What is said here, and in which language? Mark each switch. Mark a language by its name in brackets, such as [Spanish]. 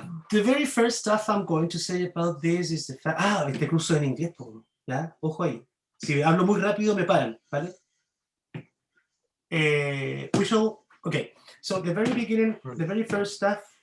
[English] The very first stuff I'm going to say about this is the fact... [Spanish] este curso en inglés, ¿ya? Ojo ahí. Si hablo muy rápido, me paran, ¿vale? [English] We shall... Okay, so the very beginning, the very first stuff...